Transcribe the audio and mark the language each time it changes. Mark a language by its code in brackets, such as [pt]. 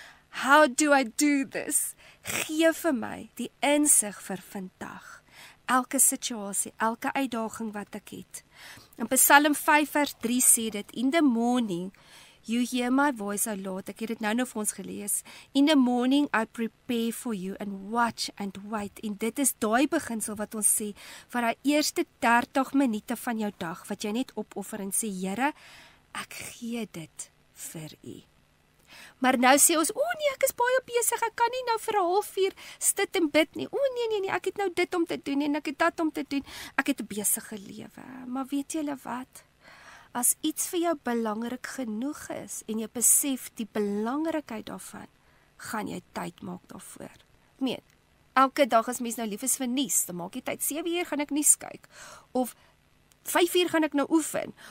[en] How do I do this? [af] Gee vir my die insig vir vandag. Elke situasie, elke uitdaging wat ek het. In Psalm 5 vers 3 sê dit, [en] in the morning, you hear my voice, O Lord. [af] Ek het dit nou vir ons gelees. [en] In the morning, I prepare for you and watch and wait. [af] En dit is daai beginsel wat ons sê, vir die eerste 30 minute van jou dag, wat jy net opoffer en sê, Here, ek gee dit vir u. Maar nou sê ons, nee, ek is baie besig, ek kan nie nou vir 'n halfuur sit en bid nie. Nee, ek het nou dit om te doen en ek het dat om te doen. Ek het 'n besige lewe. Maar weet julle wat? As iets vir jou belangrik genoeg is en jy besef die belangrikheid daarvan, gaan jy tyd maak daarvoor. Ek meen, elke dag as mens nou lief is vir nuus, dan maak jy tyd. 7 uur gaan ek nuus kyk. Of 5 uur gaan ek nou oefen.